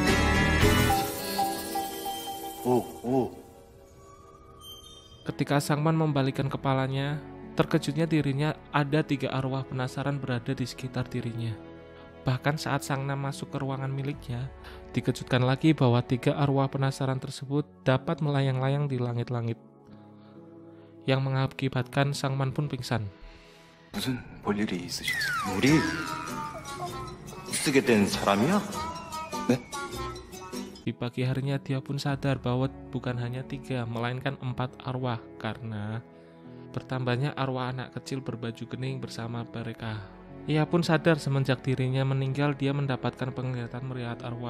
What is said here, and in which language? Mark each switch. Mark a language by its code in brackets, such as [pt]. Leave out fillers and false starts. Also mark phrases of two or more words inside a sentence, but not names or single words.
[id] Ketika Sangman membalikkan kepalanya, terkejutnya dirinya ada 3 arwah penasaran berada di sekitar dirinya. Bahkan saat Sangman masuk ke ruangan miliknya, dikejutkan lagi bahwa 3 arwah penasaran tersebut dapat melayang-layang di langit-langit, yang mengakibatkan Sangman pun pingsan. [ko] 무슨 볼일이 있으셔서? 우리 쓰게 된 사람이야? 네? [id] Di pagi harinya dia pun sadar bahwa bukan hanya 3, melainkan 4 arwah karena bertambahnya arwah anak kecil berbaju kuning bersama mereka. Ia pun sadar semenjak dirinya meninggal dia mendapatkan penglihatan melihat arwah.